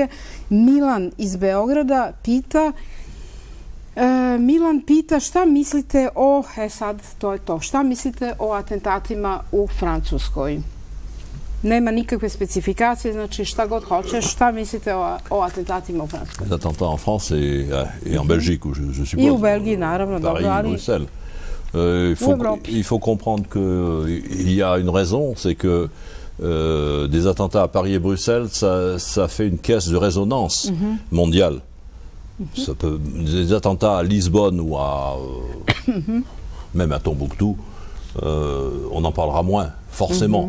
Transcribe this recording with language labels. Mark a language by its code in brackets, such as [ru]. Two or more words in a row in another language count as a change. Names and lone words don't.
[sr] Milan iz Beograda pita, šta mislite šta mislite o atentatima u Francuskoj? Nema nikakve specifikacije, znači šta god hoćeš, šta mislite o atentatima u Francuskoj? [fr] Les attentats en France et en Belgique, je suppose. [sr] I u Belgiji, naravno, dobro, ali... [fr] Bruxelles. Il faut comprendre qu'il y a une raison, c'est que des attentats à Paris et Bruxelles, ça fait une caisse de résonance mondiale. Des attentats à Lisbonne ou même à Tombouctou, on en parlera moins, forcément.